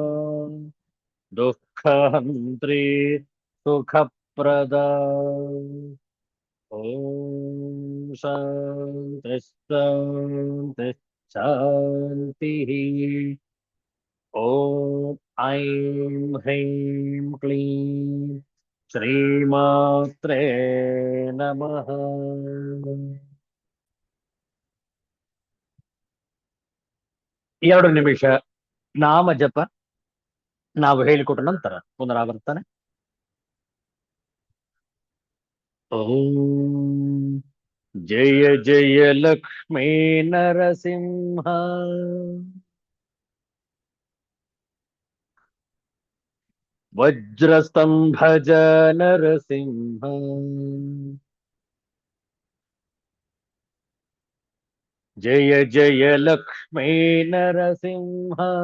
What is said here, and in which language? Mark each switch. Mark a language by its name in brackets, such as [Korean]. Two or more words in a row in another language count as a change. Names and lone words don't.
[Sanskrit] दुःखहन्त्री सुखप्रदा ॐ शान्ति शान्ति शान्तिः ॐ ऐं ह्रीं क्लीं ಶ್ರೀಮಾತ್ರೇ ನಮಃ. [Kannada] ಎರಡು ನಿಮಿಷ ನಾಮ ಜಪ ನಾವು ಹೇಳಿಕೊಟ್ಟ ನಂತರ ಪುನರಾವರ್ತನೆ. [Sanskrit] ಓಂ ಜಯ ಜಯ ಲಕ್ಷ್ಮೀ ನರಸಿಂಹ ವಜ್ರಸ್ತಂಭಜ ನರಸಿಂಹ ಜಯ ಜಯ ಲಕ್ಷ್ಮೀ ನರಸಿಂಹ